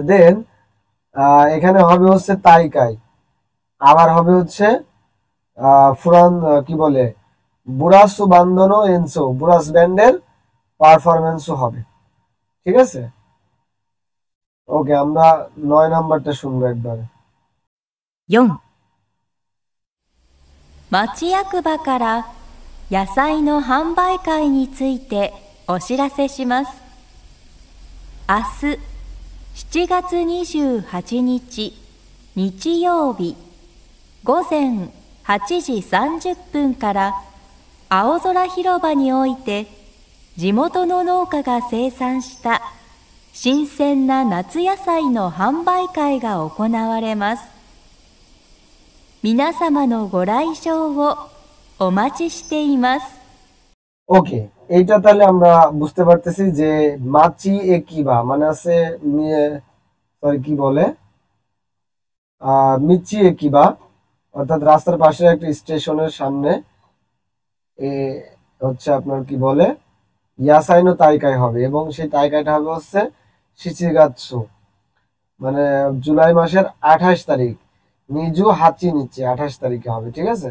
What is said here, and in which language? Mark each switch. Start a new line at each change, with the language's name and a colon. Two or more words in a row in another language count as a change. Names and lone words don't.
Bangla: দেন এখানে হবে হচ্ছে তাইকাই, আবার হবে হচ্ছে ফুরান কি বলে
Japanese: ブラスバンドの演奏,
Bangla: বুরাস ব্যান্ডের পারফরমেন্সও হবে, ঠিক আছে। ওকে, আমরা 9 নাম্বারটা শুনবো একবার।
Japanese: 4、町役場から野菜の販売会についてお知らせします。明日7月28日日曜日午前8時30分から青空広場において地元の農家が生産した新鮮な夏野菜の販売会が行われます。皆様のご来場をお待ちしています。
Bangla: ওকে, এইটা তাহলে আমরা বুঝতে পারতেছি যে
Japanese: 町駅は
Bangla: মানে আছে সরি কি বলে
Japanese: 道駅は,
Bangla: অর্থাৎ রাস্তার পাশে একটা স্টেশনের সামনে এ হচ্ছে আপনার কি বলে
Japanese: 野菜の大会
Bangla: হবে, এবং সেই তাইকাইটা হবে হচ্ছে শিচিগাৎসু, মানে জুলাই মাসের 28 তারিখ,
Japanese: 二十八日
Bangla: 28 তারিখে হবে, ঠিক আছে।